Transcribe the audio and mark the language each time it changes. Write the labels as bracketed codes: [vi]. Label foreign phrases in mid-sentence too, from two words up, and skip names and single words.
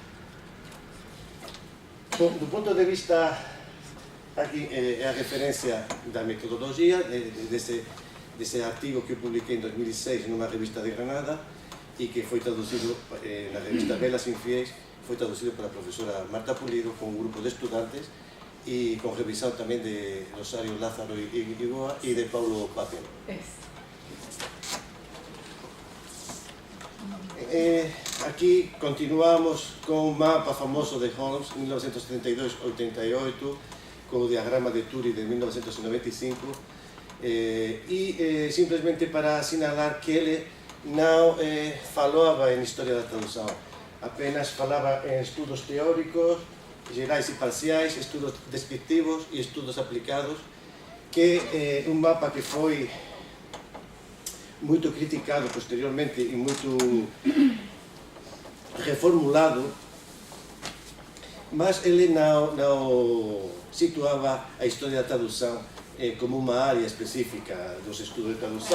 [pt] Bom, do ponto de vista, aquí é a referencia da metodologia desse artigo que eu publiquei em 2006 numa revista de Granada e que foi traduzido na revista Velas Infiéis, foi traduzido pela professora Marta Pulido com um grupo de estudantes e com revisão também de Rosário Lázaro e Goa e de Paulo Papel. [gl] Aquí continuamos con un mapa famoso de Holmes, 1972-88, con o diagrama de Turi de 1995, e simplesmente para asinalar que ele non falaba en historia da tradução, apenas falaba en estudos teóricos, gerais e parciais, estudos descriptivos e estudos aplicados, que é un mapa que foi muito criticado posteriormente e muito [pt] reformulado, mas ele não situava a história da tradução como uma área específica dos estudos de tradução.